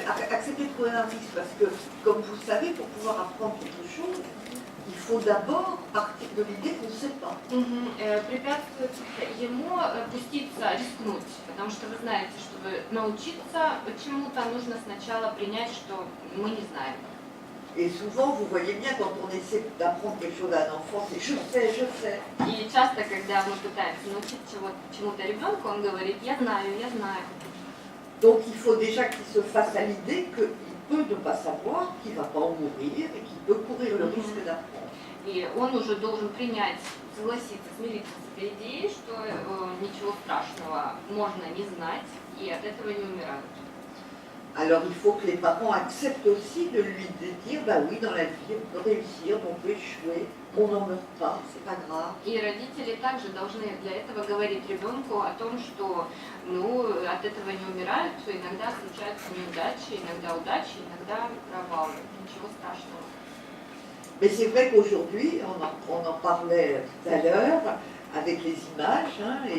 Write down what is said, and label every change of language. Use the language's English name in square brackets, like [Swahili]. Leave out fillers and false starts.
[French] Accepter de courir un risque, parce que, comme vous le savez, pour pouvoir apprendre quelque chose, il faut d'abord partir de l'idée qu'on ne sait pas. [Russian] Препятствует ему пуститься, рискнуть, потому что вы знаете, чтобы научиться чему-то, нужно сначала принять, что мы не знаем. [French] Et souvent, vous voyez bien, quand on essaie d'apprendre quelque chose à un enfant, c'est je sais, je sais. [Russian] И часто, когда мы пытаемся научить чему-то ребенку, он говорит, я знаю, я знаю. [French] Donc il faut déjà qu'il se fasse à l'idée qu'il peut ne pas savoir, qu'il ne va pas en mourir et qu'il peut courir le risque d'apprendre. [Russian] И он уже должен принять, согласиться, смириться с этой идеей, что ничего страшного можно не знать, и от этого не умирают. [French] Alors il faut que les parents acceptent aussi de lui dire, bah oui, dans la vie, on peut réussir, on peut échouer, on n'en meurt pas, c'est pas grave. [Russian] И родители также должны для этого говорить ребенку о том, что от этого не умирают, что иногда случаются неудачи, иногда удачи, иногда провалы. Ничего страшного. [French] Mais c'est vrai qu'aujourd'hui, on en parlait tout à l'heure, avec les images, hein,